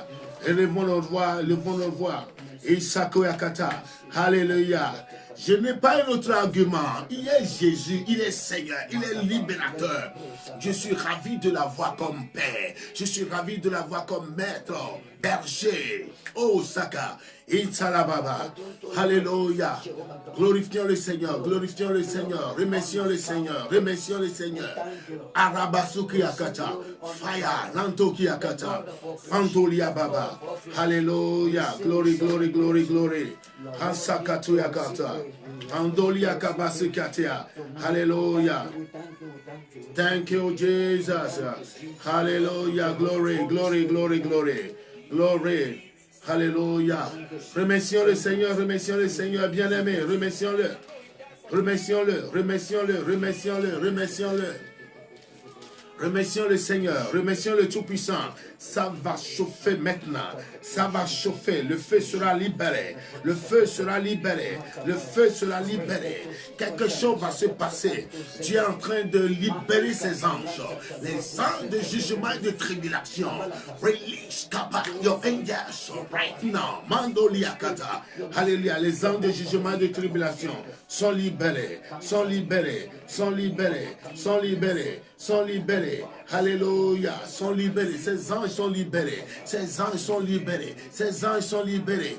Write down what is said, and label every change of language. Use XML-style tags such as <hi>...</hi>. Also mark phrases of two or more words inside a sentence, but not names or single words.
<fr>Élevons nos voix. Isakuyakata. Alléluia. Je n'ai pas un autre argument. Il est Jésus, il est Seigneur, il est libérateur. Je suis ravi de l'avoir comme Père. Je suis ravi de l'avoir comme Maître, berger. Oh, Saka. Itzalababa. Alléluia. Glorifions le Seigneur, glorifions le Seigneur. Remercions le Seigneur, remercions le Seigneur. Arabasuki Akata. Fire. Lantoki Akata. Antolia Baba. Alléluia.</fr> <en>Glory, glory, glory, glory. Ansakatu Yakata. Andolia Kabasikatia. Hallelujah. Thank you, Jesus. Hallelujah. Glory, glory, glory, glory. Glory.</en> <fr>Alléluia. Remercions le Seigneur, bien-aimé. Remercions-le. Remercions le Seigneur, remercions le Tout-Puissant. Ça va chauffer maintenant. Ça va chauffer. Le feu sera libéré. Le feu sera libéré. Le feu sera libéré. Quelque chose va se passer. Tu es en train de libérer ces anges. Les anges de jugement et de tribulation.</fr> <en>Release your angels right now. Mandoliakata. Alléluia.</en> <fr>Les anges de jugement et de tribulation sont libérés. Sont libérés. Sont libérés. Sont libérés. Sont libérés. Alléluia. Sont libérés. Ces anges sont libérés. Ces anges sont libérés. Ces anges sont libérés.</fr>